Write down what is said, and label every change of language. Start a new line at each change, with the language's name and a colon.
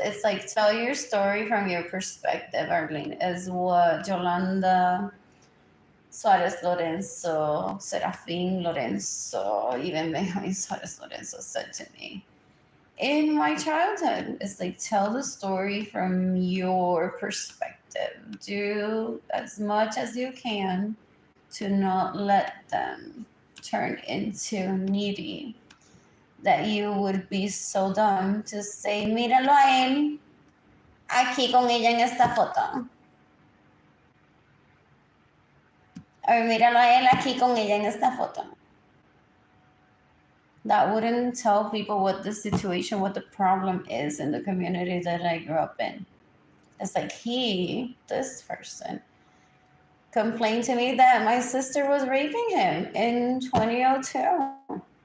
English: It's like, tell your story from your perspective, Arlene, is what Yolanda Suarez Lorenzo, Serafin Lorenzo, even Benjamin Suarez Lorenzo said to me in my childhood. It's like, tell the story from your perspective. Do as much as you can to not let them turn into needy. That you would be so dumb to say,
Spanish: míralo a él aquí con ella en esta foto.
English: Or
Spanish: míralo a él aquí con ella en esta foto.
English: That wouldn't tell people what the situation, what the problem is in the community that I grew up in. It's like, this person, complained to me that my sister was raping him in 2002.